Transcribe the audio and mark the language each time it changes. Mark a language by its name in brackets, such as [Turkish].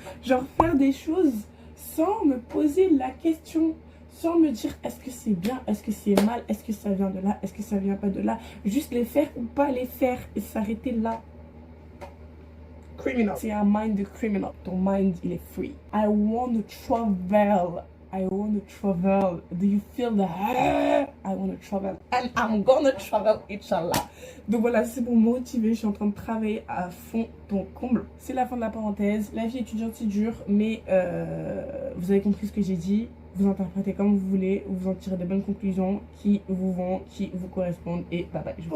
[French] Genre, faire des choses sans me poser la question. Sans me dire, est-ce que c'est bien, est-ce que c'est mal, est-ce que ça vient de là, est-ce que ça vient pas de là. Juste les faire ou pas les faire. Et s'arrêter là. Criminal. C'est un mind de criminal. Ton mind, il est free. [English] I want to travel. I want to travel. Do you feel the I want to travel. And I'm gonna travel, inshallah. [French] Donc voilà, c'est pour me motiver. Je suis en train de travailler à fond ton comble. C'est la fin de la parenthèse. La vie étudiante, c'est dur. Mais vous avez compris ce que j'ai dit. Vous interprétez comme vous voulez. Vous en tirez de bonnes conclusions qui vous vont, qui vous correspondent. Et bye bye.